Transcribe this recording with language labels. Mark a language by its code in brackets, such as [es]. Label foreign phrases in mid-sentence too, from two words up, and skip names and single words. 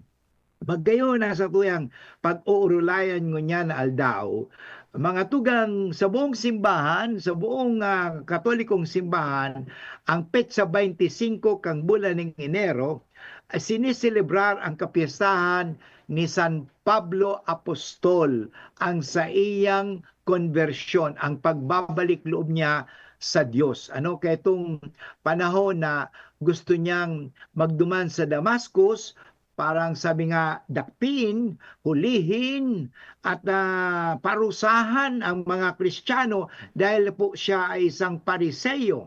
[bik] Magayon na sa tuyang pag-uurulayan ngunyan na aldaw, mga tugang [tl] sa buong simbahan, sa buong katolikong simbahan, [bik] ang petsa 25 kang bulan ng Enero, siniselebrar ang kapistahan ni San Pablo Apostol, ang sa iyang konversyon, [tl] ang pagbabalik loob niya sa Diyos. Kaya itong panahon na [bik] gusto niyang magduman [tl] sa Damascus, parang sabi nga, dakpin, hulihin, at parusahan ang mga Kristiyano dahil po siya ay isang pariseyo.